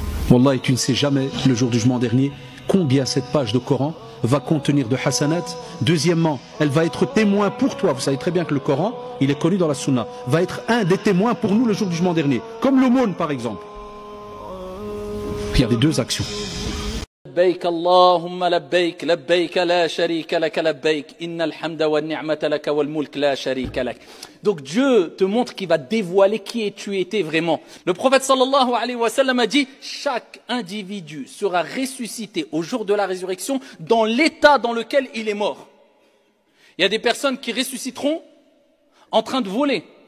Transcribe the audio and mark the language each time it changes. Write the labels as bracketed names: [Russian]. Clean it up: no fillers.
[French] Wallah, et tu ne sais jamais, le jour du jugement dernier, combien cette page de Coran va contenir de hasanat. Deuxièmement, elle va être témoin pour toi. Vous savez très bien que le Coran, il est connu dans la Sunna, va être un des témoins pour nous le jour du jugement dernier. Comme l'aumône par exemple. Il y a des deux actions. [Arabic] لبيك اللهم لبيك لبيك لا شريك لك لبيك إن الحمد والنعمة لك والملك لا شريك لك. [French] Donc Dieu te montre qu'il va dévoiler qui tu étais vraiment. Le prophète sallallahu alayhi wa sallam a dit: chaque individu sera ressuscité au jour de la résurrection dans l'état dans lequel il est mort. Il y a des personnes qui ressusciteront en train de voler.